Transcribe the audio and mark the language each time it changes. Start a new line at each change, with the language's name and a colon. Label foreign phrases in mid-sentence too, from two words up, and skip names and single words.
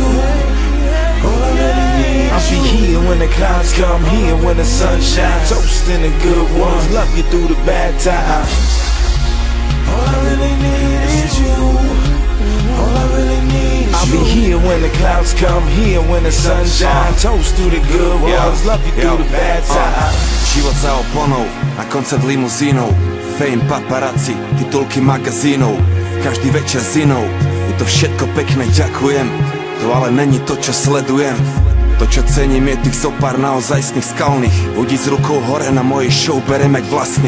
English: All I really need is I'll be here when the clouds come, here when the sun shines. Toasting the good ones, love you through the bad times. All I really need is you. All I really need is I'll be here when the clouds come, here when the sun shines. Toast through the good ones, love you through the bad times.
Slovak: Život za oponou, na koncert limuzínou. Fame, paparazzi, titulky magazínov. Každý večer s inou. Je to všetko pekné, ďakujem. To ale není to, čo sledujem. To, čo cením, je tých zopár naozajstných skalných ľudí s rukou hore na mojej show, berem jak vlastných.